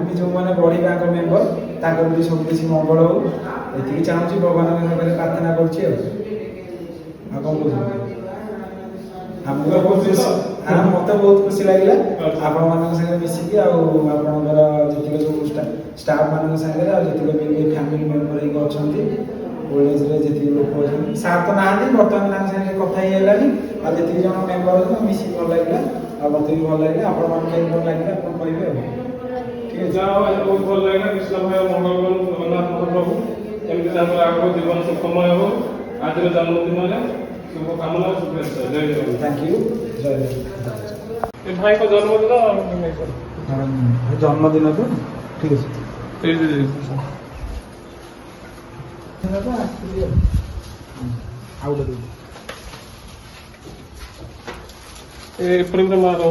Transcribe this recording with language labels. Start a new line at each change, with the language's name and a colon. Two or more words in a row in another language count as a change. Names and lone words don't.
Odia: ବି ଯେଉଁମାନେ ବଢ଼ିବେ ଆଗ ମେମ୍ବର ତାଙ୍କର ବି ସବୁ କିଛି ମଙ୍ଗଳ ହଉ ଏତିକି ଚାହୁଁଛି ଭଗବାନଙ୍କ ପାଖରେ ପ୍ରାର୍ଥନା କରୁଛି ଆଉ କ'ଣ କହୁଛନ୍ତି ଆମକୁ ତ ବହୁତ ଖୁସି ମୋତେ ବହୁତ ଖୁସି ଲାଗିଲା ଆପଣମାନଙ୍କ ସାଙ୍ଗରେ ମିଶିକି ଆଉ ଆପଣଙ୍କର ଯେତିକି ସବୁ ଷ୍ଟାଫ୍ ମାନଙ୍କ ସାଙ୍ଗରେ ଆଉ ଯେତିକି ବି ଫ୍ୟାମିଲି ମେମ୍ବର ହେଇକି ଅଛନ୍ତି ଓଲ୍ଡ ଏଜ୍ରେ ଯେତିକି ଲୋକ ଅଛନ୍ତି ସାର୍ ତ ନାହାନ୍ତି ବର୍ତ୍ତମାନ ତାଙ୍କ ସାଙ୍ଗରେ କଥା ହେଇ ହେଲାନି ଆଉ ଯେତିକି ଜଣ ମେମ୍ବର ଅଛନ୍ତି ମିଶିକି ଭଲ ଲାଗିଲା ଆଉ ମୋତେ ବି ଭଲ ଲାଗିଲା ଆପଣମାନଙ୍କୁ କେମିତି ଭଲ ଲାଗିଲା ଆପଣ କହିବେ ଆଉ ଠିକ ଅଛି ଯାହା ହଉ ବହୁତ ଭଲ ଲାଗିଲା କୃଷ୍ଣ ଭାଇ ମଙ୍ଗଳ କରନ୍ତୁ ଜଗନ୍ନାଥ ମହାପ୍ରଭୁ ଏମିତି ତାଙ୍କର ଆଗକୁ ଜୀବନ ସୁଖମୟ ହବ ଆଜିର ଜନ୍ମଦିନରେ ଶୁଭକାମନା ଶୁଭେଚ୍ଛା ଜୟ ଜଗନ୍ନାଥ
Hindi: थैंक यू जय जगन्नाथ ए भाई को जन्मदिन जन्मदिन तो ठीक है प्रोग्राम